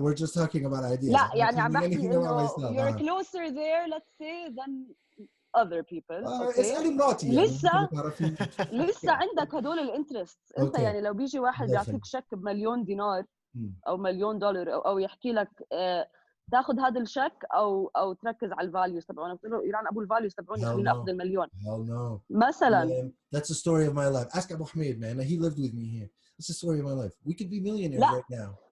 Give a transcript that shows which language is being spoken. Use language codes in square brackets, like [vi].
[en] We're just talking about ideas. [ar] لا يعني عم بحكي إنه [en] you're closer there, let's say, than other people. Okay. [ar] اسألي مراتي لسه عندك هدول الانترست. انت يعني لو بيجي واحد بيعطيك شيك ب1,000,000 دينار او $1,000,000 او يحكي لك تاخذ هذا الشيك او تركز على الفاليوز تبعونه، قلت له يلعن ابو الفاليوز تبعوني خليني اخذ $1,000,000. [en] Hell no. [ar] مثلا [en] that's the story of my life. Ask Abu Ahmed, man. He lived with me here. It's the story of my life. We could be millionaires right now.